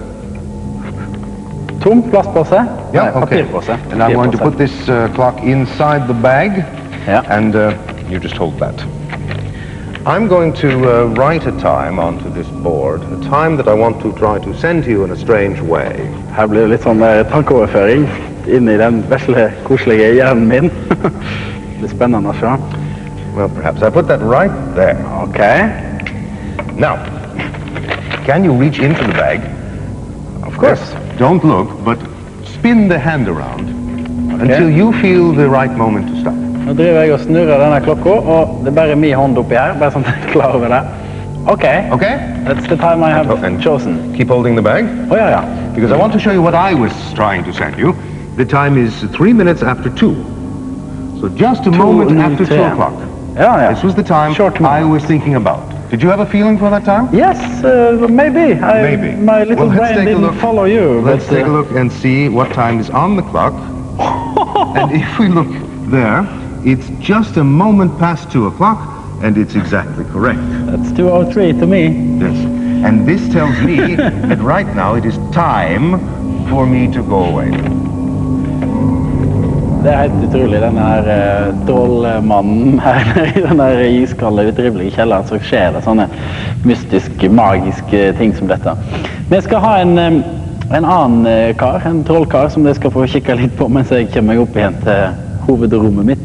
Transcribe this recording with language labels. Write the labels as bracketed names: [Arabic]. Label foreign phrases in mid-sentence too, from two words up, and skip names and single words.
[Norwegian] Tom plastpåse? [English] Yeah. [Norwegian] Nei, [English] Okay. [Norwegian] papirpåse. [English] And I'm going to put this clock inside the bag, Yeah. and you just hold that. I'm going to write a time onto this board, a time that I want to try to send to you in a strange way. [Norwegian] Her blir det litt sånn tankeoverføring inn i den vesle, koselige hjernen min. Det er spennende å se. [English] Well, perhaps I put that right there. Okay. Now, can you reach into the bag? Of course. Don't look, but spin the hand around until you feel the right moment to stop. Nå driver jeg og snurrer denne klokka, og det er bare min hånd oppi her, bare sånn at jeg er klar over det. Okay. Okay? That's the time I have And chosen. keep holding the bag, [Norwegian] Oh, ja, ja. [English] because I want to show you what I was trying to send you. The time is 3 minutes after 2. So just a moment after 2 o'clock. Yeah. This was the time Short I moment. was thinking about. Did you have a feeling for that time? Yes, maybe. Maybe. My little Well, let's brain take a didn't look. follow you. Let's but, take a look and see what time is on the clock. And if we look there, it's just a moment past 2 o'clock, and it's exactly correct. That's 2:03 to me. Yes. And this tells me that right now it is time for me to go away. [Norwegian] Det er helt utrolig, den her trollmannen her nede i den her iskalde, utrivelige kjelleren, så skjer det sånne mystiske, magiske ting som dette. Vi skal ha en annen kar, en trollkar, som dere skal få kikke litt på mens jeg kommer meg opp igjen til hovedrommet mitt.